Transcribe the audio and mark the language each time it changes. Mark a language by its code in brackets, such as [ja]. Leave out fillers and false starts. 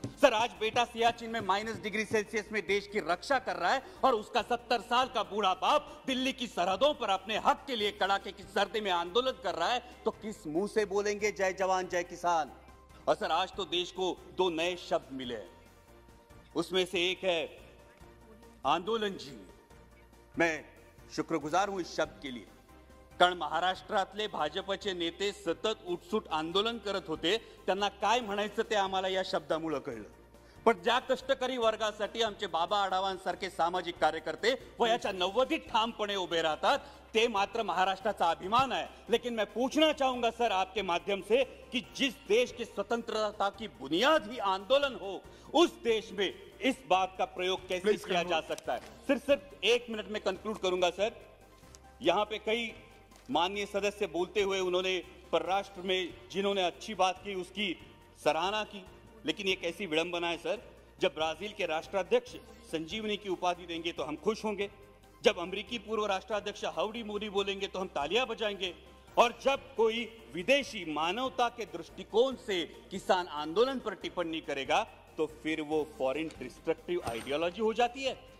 [hi] Sir, आज बेटा सियाचिन में -डिग्री सेल्सियस में देश की रक्षा कर रहा है और उसका 70 साल का बूढ़ा बाप दिल्ली की सरहदों पर अपने हक के लिए कड़ाके की सर्दी में आंदोलन कर रहा है, तो किस मुंह से बोलेंगे जय जवान जय किसान? और सर, आज तो देश को 2 नए शब्द मिले हैं, उसमें से एक है आंदोलन जीवी। मैं शुक्रगुजार हूं इस शब्द के लिए, [mr] कारण महाराष्ट्रातले भाजपचे नेते सतत उठसूट आंदोलन करत होते, त्यांना काय म्हणायचं ते आम्हाला या शब्दामुळे कळलं। पण ज्या कष्टकरी वर्गासाठी आमचे बाबा आढावांसारखे सामाजिक कार्यकर्ते वयाच्या 90 ठामपणे उभे राहतात, ते मात्र महाराष्ट्राचा अभिमान है। [hi] लेकिन मैं पूछना चाहूंगा सर आपके माध्यम से कि जिस देश की स्वतंत्रता की बुनियाद ही आंदोलन हो, उस देश में इस बात का प्रयोग कैसे किया जा सकता है? सिर्फ 1 मिनट में कंक्लूड करूंगा सर। यहाँ पे कई माननीय सदस्य बोलते हुए उन्होंने परराष्ट्र में जिन्होंने अच्छी बात की उसकी सराहना की, लेकिन ये कैसी विडंबना है सर, जब ब्राजील के राष्ट्राध्यक्ष संजीवनी की उपाधि देंगे तो हम खुश होंगे, जब अमेरिकी पूर्व राष्ट्राध्यक्ष हाउडी मोदी बोलेंगे तो हम तालियां बजाएंगे, और जब कोई विदेशी मानवता के दृष्टिकोण से किसान आंदोलन पर टिप्पणी करेगा तो फिर वो फॉरेन डिस्ट्रक्टिव आइडियोलॉजी हो जाती है।